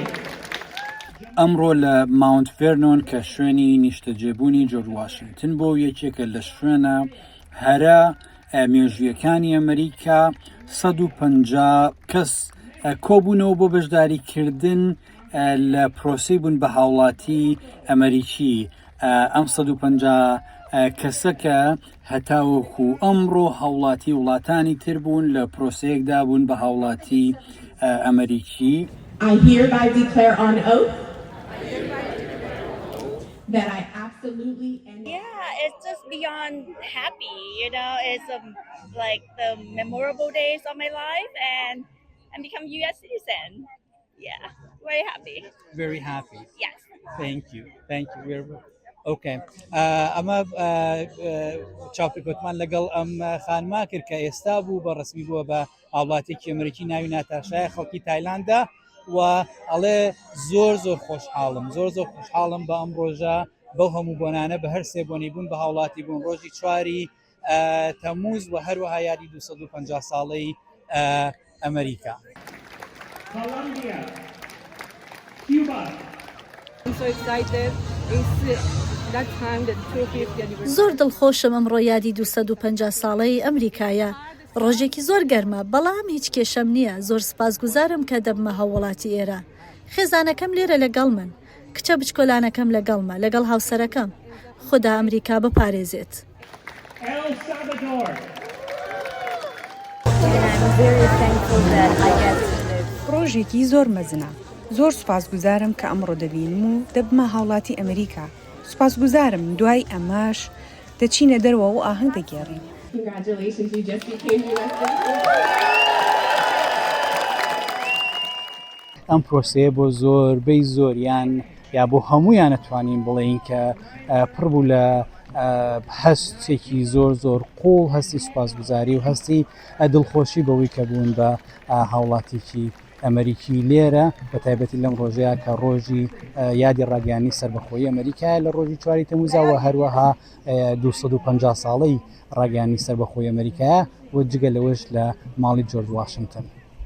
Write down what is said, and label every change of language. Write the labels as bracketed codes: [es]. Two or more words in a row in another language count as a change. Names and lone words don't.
[ckb] ئەمڕۆ لە ماونت ڤێرنۆن کە شوێنی نیشتەجێبوونی جۆرج واشنگتن بۆ یەکێکە لە شوێنە هەرە مێژوویەکانی ئەمریکا 150 کەس کۆبوونەوە بۆ بەشداریکردن لە پرۆسەی بوون بە هاوڵاتی ئەمریکی. ئەم 150 کەسەکە هەتاوەکو ئەمڕۆ هاوڵاتی وڵاتانی تر بوون لە پرۆسەیەکدا بوون بە هاوڵاتی ئەمریکی. [en] I hereby declare on oath that I absolutely and yeah, it's just beyond happy, it's like the memorable days of my life and become U.S. citizen. Yeah, very happy. Very happy. Yes. Thank you. Okay. [ckb] ئەمە چاپی کۆتمان لەگەڵ ئەم خانما کرد کە ئێستا بوو بە ڕسمی بووە بە هاوڵاتێکی ئەمریکی ناوی ناتاشایە خەڵکی تایلاندا و ئەڵێ زۆر خۆشحاڵم بە ئەم ڕۆژە بەو هەموو بۆنانە بە هەر سێ بۆنی بوون بە هاوڵاتی بوون ڕۆژی 4 تەمووز و هەروەها یادی 250 ساڵەی ئەمریکا. [en] Colombia. Cuba. I'm so excited. It's that time that 250th anniversary. [ckb] زۆر دڵخۆشم ئەمڕۆ یادی 250 ساڵەی ئەمریکایە. ڕۆژێکی زۆر گەرمە بەڵام هیچ کێشەم نییە. زۆر سپاسگوزارم کە دەبمە هاوڵاتی ئێرە. خێزانەکەم لێرە لەگەڵ من، کچە بچکۆلانەکەم لەگەڵمە، لەگەڵ هاوسەرەکەم. خدا ئەمریکا بپارێزێت. El Salvador. ڕۆژێکی زۆر مەزنە. زۆر سوپاسگوزارم کە ئەمڕۆ دەبینم و دەبمە هاوڵاتی ئەمریکا. سوپاسگوزارم دوای ئەماش دەچینە دەرەوە و ئاهەنگ دەگێڕین. [en] congratulations, you just became U.S. citizen. [ckb] ئەم پرۆسەیە بۆ زۆربەی زۆریان یا بۆ هەمویان نەتوانین بڵێین کە پڕبوو لە هەستێکی زۆر قوڵ، هەستی سوپاسگوزاری و هەستی دڵخۆشی بەوەی کە بوون بە هاوڵاتێکی ئەمریکی لێرە بە تایبەتی لەم ڕۆژەیە کە ڕۆژی یادی ڕاگەیاندنی سەربەخۆیی ئەمریکایە لە ڕۆژی 4 تەمووزەوە هەروەها 250 ساڵەی ڕاگەیاندنی سەربەخۆیی ئەمریکایە و جگە لەوەش لە ماڵی جۆرج واشنگتن.